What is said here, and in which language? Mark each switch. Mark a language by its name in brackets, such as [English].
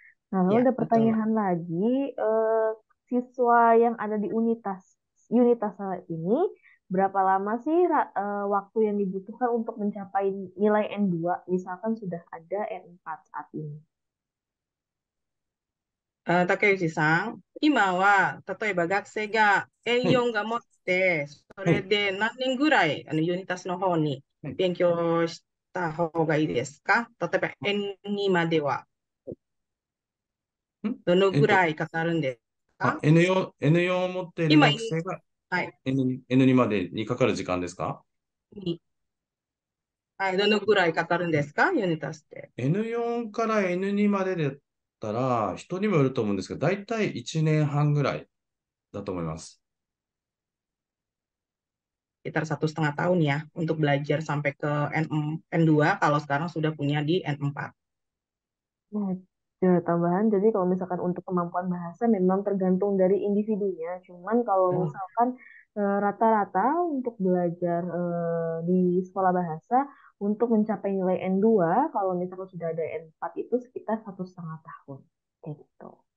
[Indonesian] Nah, lalu ada pertanyaan lagi, siswa yang ada di Unitas saat ini berapa lama sih waktu yang dibutuhkan untuk mencapai nilai N2? Misalkan sudah ada N4 saat ini. [Japanese] Takeuchi-san, 今は例えば学生が N4 が持って、それで何年ぐらいユニタスの方に勉強した方がいいですか？例えば N2 まではどのぐらいかかるんですか？ N4 を持っている学生がはい。 N2 までにかかる時間ですか？はい、どのぐらいかかるんですか、ユニタスって。 N4 から N2 までだったら、人にもよると思うんですけど、だいたい1年半ぐらいだと思います。 [Indonesian] Sekitar 1,5 tahun ya, untuk belajar sampai ke N2, kalau sekarang sudah punya di N4. Ya, tambahan, jadi kalau misalkan untuk kemampuan bahasa memang tergantung dari individunya. Cuman kalau misalkan rata-rata untuk belajar di sekolah bahasa untuk mencapai nilai N2, kalau misalkan sudah ada N4 itu sekitar 1,5 tahun. Kayak gitu.